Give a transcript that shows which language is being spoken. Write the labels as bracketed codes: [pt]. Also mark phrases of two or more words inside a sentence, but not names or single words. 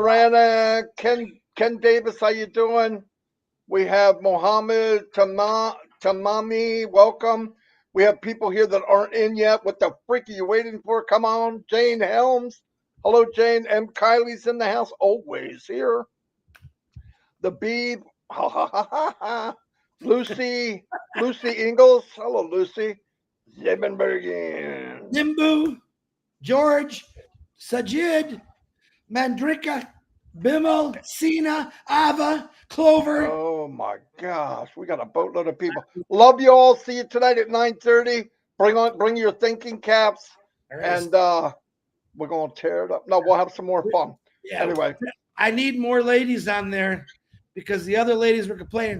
[en] Rana, Ken Davis, how you doing? We have Mohammed Tamami, welcome. We have people here that aren't in yet. What the freak are you waiting for? Come on. Jane Helms. Hello, Jane. M. Kylie's in the house. Always here. The Beeb. Ha, ha, ha, ha, ha. Lucy Ingalls. Hello, Lucy. Zebenbergen. Nimbu. George. Sajid. Mandrika. Bimmel. Sina. Ava. Clover. Oh my gosh, we got a boatload of people. Love you all. See you tonight at 9:30. Bring your thinking caps, and we're gonna tear it up. No, we'll have some more fun. Yeah. Anyway, I need more ladies on there because the other ladies were complaining.